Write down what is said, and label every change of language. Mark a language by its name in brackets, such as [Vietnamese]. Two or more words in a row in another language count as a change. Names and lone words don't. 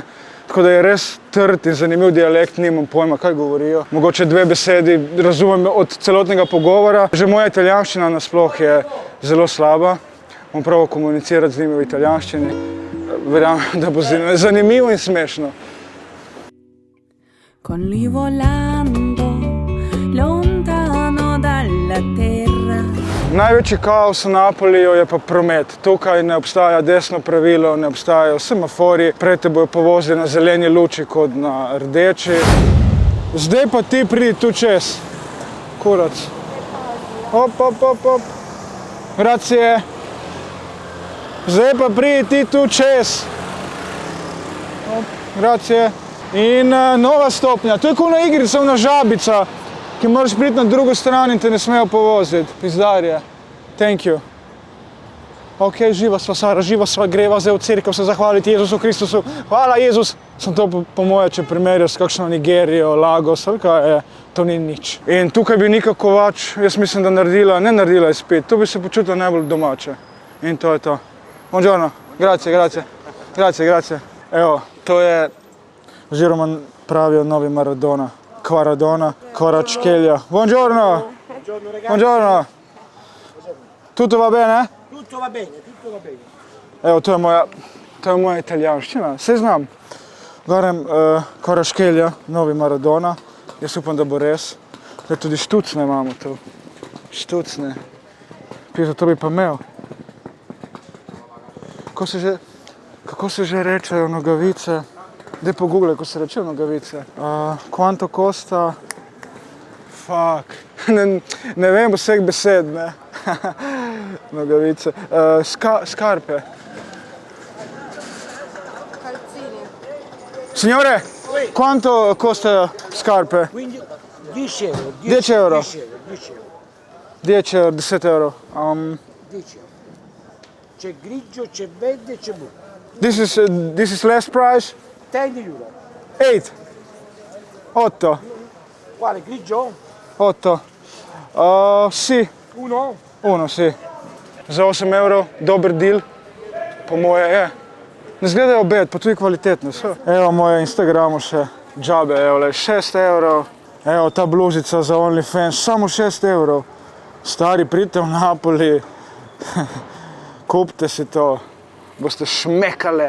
[Slovenian] Tako da je res trd in zanimiv dialekt, nimam pojma, kaj govorijo. Mogoče dve besedi razumem od celotnega pogovora. Že moja italijanščina nasploh je zelo slaba. Bom probal komunicirati z njimi v italijanščini. Verjamem, da bo zanimivo in smešno. [Italian] Con lui volando lontano dalla terra. [Slovenian] Največji kaos v Napoliju je pa promet. Tukaj ne obstaja desno pravilo, ne obstajajo semaforji, prej te bojo povozili na zeleni luči kot na rdeči. Zdaj pa ti pridi tu čez. Kurac. Hop, hop, hop, hop. Grazie. Zdaj pa pridi ti tu čez. Hop, grazie. In nova stopnja. To je kot na igrica, ona žabica, ki moraš priti na drugo stran in te ne smejo povoziti. Pizdarje. [English] Thank you. [Slovenian] Ok, živa sva, Sara, živa sva, greva zdaj v cerkev se zahvaliti Jezusu Kristusu. Hvala, Jezus! Sem to po moje, če primerjal s kakšno Nigerijo, Lagos, ali kaj je, to ni nič. In tukaj bi Nika Kovač, jaz mislim, da ne naredila izpit, tu bi se počutila najbolj domače. In to je to. [Italian] Buongiorno, grazie, grazie. Grazie, grazie. [Slovenian] Evo, to je, oziroma pravijo novi Maradona. [Italian] Quaradona, Kvaratskhelia. Buongiorno! Buongiorno ragazzi. Buongiorno! Tutto va bene? Tutto va bene, tutto va bene. [Slovenian] Evo, to je moja italijanščina, saj znam. Govorem Kvaratskhelia, novi Maradona. Jaz upam, da bo res. Zdaj tudi štucne imamo tu. Štucne. Pisa, to bi pa imel. Kako se že rečejo nogavice? Daj pogooglej, ko se rečejo nogavice. [Italian] Quanto costa? [English] Fuck. [Slovenian] Ne vem vseh besed, ne. Nogavice. [Italian] Scarpe. Calzini. Signore, quanto costa scarpe? Quindi 10 euro. 10 euro. 10 euro, 10 euro. 10 euro, 10 euro. 10 euro. C'è grigio, c'è verde, c'è blu. [English] This is less price? [Italian] 10 euro. 8. 8. Quale grigio? 8. Sì. Uno? Uno, sì. [Slovenian] Za 8 evrov, dober deal, po moje je. Ne izgledajo bed, pa tudi kvalitetne so. Evo moje Instagramu še džabe, evo le, 6 evrov. Evo ta bluzica za OnlyFans, samo 6 evrov. Stari, pridite v Napoli, kupite si to, boste šmekale.